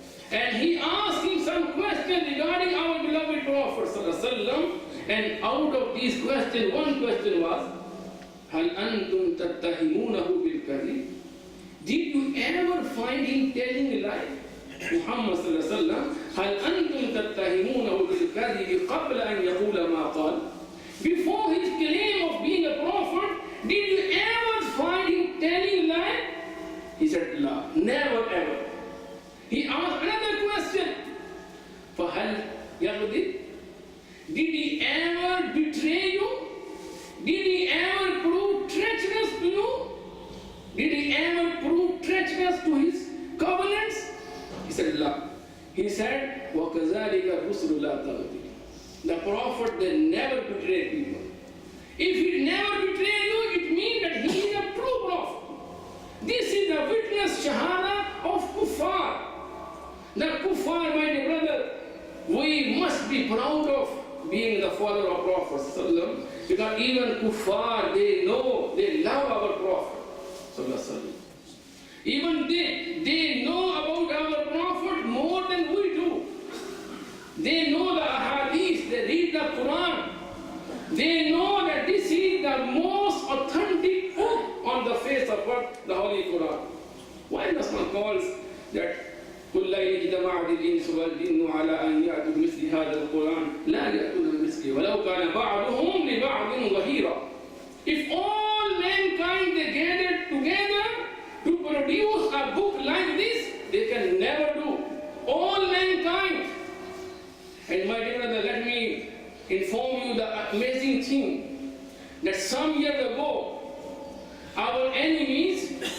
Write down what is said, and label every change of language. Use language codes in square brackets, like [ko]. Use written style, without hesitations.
[en] And he asked him some question regarding our beloved Prophet ﷺ. And out of these questions, one question was, [ar] هَلْ أَنْتُمْ تَتَّهِمُونَهُ بِالْكَذِبِ. [en] Did you ever find him telling a lie? [ar] Muhammad sallallahu alaihi wasallam, هَلْ أَنْتُمْ تَتَّهِمُونَهُ بِالْكَذِبِ قَبْلَ أَنْ يَقُولَ مَا قَالَ. [en] Before his claim of being a prophet, did you ever find him telling a lie? He said, La, never ever. He asked another question. [ar] فَهَلْ يَغْدِرُ. [en] Did he ever betray you? Did he ever prove treacherous to you? Did he ever prove treacherous to his covenants? He said, La. He said, [ar] وَكَذَلِكَ الرُّسُلُ لَا تَغْدِرُ. [en] The prophet, they never betray people. If he never betray you, it means that he is a true prophet. This is the witness shahada of kuffar. The kuffar, my dear brother, we must be proud of being the follower of Prophet ﷺ, because even kuffar, they know, they love our Prophet ﷺ. Even they know about our Prophet more than we do. They know the ahadith, they read the Quran. They know that this is the most authentic book on the face of earth, the Holy Quran. Why does one call that [ar] كُلَّ اجْتَمَعَتِ الْإِنسُ وَالْجِنُّ عَلَىٰ أَنْ يَأْتُوا بِمِثْلِ هَذَا الْقُرْآنِ لَا يَأْتُونَ بِمِثْلِهِ وَلَوْ كَانَ بَعْضُهُمْ لِبَعْضٍ ظَهِيرًا. [en] If all mankind they gathered together to produce a book like this, they can never do. All mankind. And my dear brother, let me inform you the amazing thing that some years ago, our enemies,